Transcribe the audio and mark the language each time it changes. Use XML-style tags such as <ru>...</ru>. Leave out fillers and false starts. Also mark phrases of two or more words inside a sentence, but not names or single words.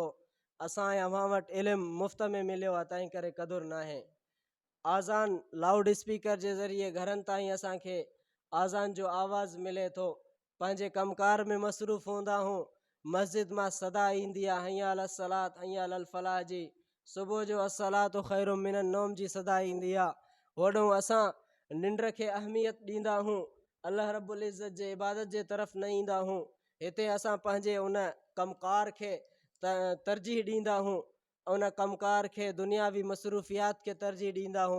<sd>असां अव्हां वटि इल्मु मुफ़्त में मिलियो आहे, तंहिं करे क़दुरु न आहे। आज़ान लाउड स्पीकर जे ज़रिए घरनि ताईं असांखे आज़ान जो आवाज़ु मिले थो। पंहिंजे कमकार में मसरूफ़ हूंदा हूं, मस्जिद मां सदा ईंदी आहे</sd> <ar>حي على الصلاة حي على الفلاح</ar> <sd>जी, सुबुह जो</sd> <ar>الصلاة خير من النوم</ar> <sd>जी सदा ईंदी आहे। होॾो असां निंड खे अहमियत ॾींदा हूं, अल्लाह रब्बुल इज़्ज़त जे इबादत जे तरफ़ न ईंदा हूं। हिते असां पंहिंजे उन कमकार खे तरजीह ॾींदा हूं, उन कमकार खे दुनियावी मसरूफ़ियात खे तरजीह ॾींदा हूं।</sd>